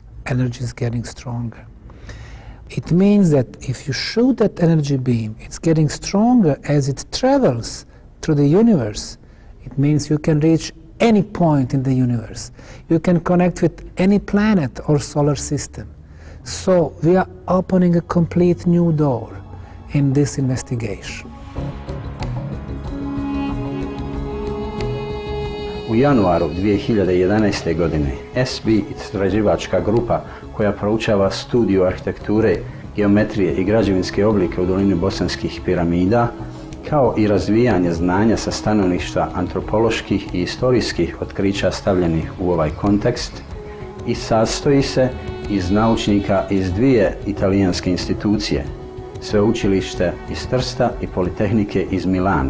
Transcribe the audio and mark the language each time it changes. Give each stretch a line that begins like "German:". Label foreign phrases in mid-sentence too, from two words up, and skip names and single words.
English: Energy is getting stronger. It means that if you shoot that energy beam, it's getting stronger as it travels through the universe. It means you can reach any point in the universe. You can connect with any planet or solar system. So we are opening a complete new door in this investigation.
Bosnian: U januaru 2011. godine SB istraživačka grupa koja proučava studiju arhitekture, geometrije i građevinske oblike u dolini Bosanskih piramida, kao i razvijanje znanja sa stanovišta antropoloških i istorijskih otkrića stavljenih u ovaj kontekst, i sastoji se iz naučnika iz dvije italijanske institucije, sveučilište iz Trsta i Politehnike iz Milana.